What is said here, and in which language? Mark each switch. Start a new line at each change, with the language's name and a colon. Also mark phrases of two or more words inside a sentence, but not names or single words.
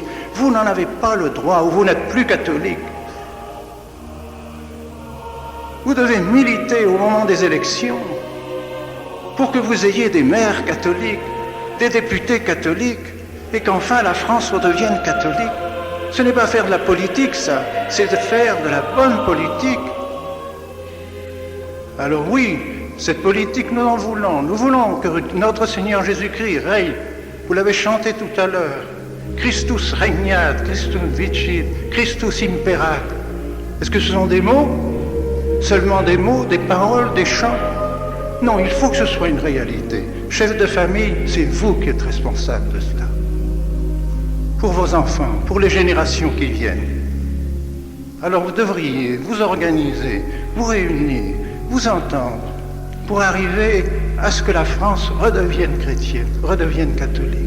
French: Vous n'en avez pas le droit, ou vous n'êtes plus catholique. Vous devez militer au moment des élections pour que vous ayez des maires catholiques, des députés catholiques, et qu'enfin la France redevienne catholique. Ce n'est pas faire de la politique, ça, c'est de faire de la bonne politique. Alors oui, cette politique, nous en voulons. Nous voulons que notre Seigneur Jésus-Christ règne. Vous l'avez chanté tout à l'heure.
Latin: Christus regnat, Christus vicit, Christus imperat.
French: Est-ce que ce sont des mots? Seulement des mots, des paroles, des chants? Non, il faut que ce soit une réalité. Chef de famille, c'est vous qui êtes responsable de cela. Pour vos enfants, pour les générations qui viennent. Alors vous devriez vous organiser, vous réunir, vous entendre, pour arriver à ce que la France redevienne chrétienne, redevienne catholique.